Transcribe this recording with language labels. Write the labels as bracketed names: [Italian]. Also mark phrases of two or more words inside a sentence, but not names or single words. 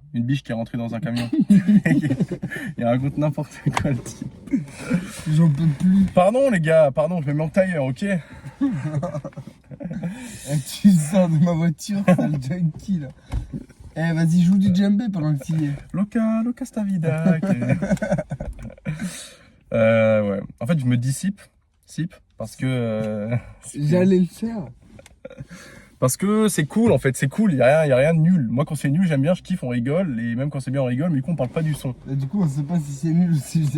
[French] Une biche qui est rentrée dans un camion. Il raconte n'importe quoi, le type. J'en peux plus. Pardon, les gars, pardon, je me mets en tailleur, ok? Tu sors de ma voiture, sale junkie là. Eh, vas-y, joue du djembé pendant que tu y es. [Spanish] Loca sta vida. [French] Ouais. En fait, je me dissipe, parce que. J'allais le faire. Parce que c'est cool, en fait, c'est cool, il y a rien de nul. Moi, quand c'est nul, j'aime bien, je kiffe, on rigole, et même quand c'est bien, on rigole, mais du coup, on parle pas du son. Et du coup, on sait pas si c'est nul ou si c'est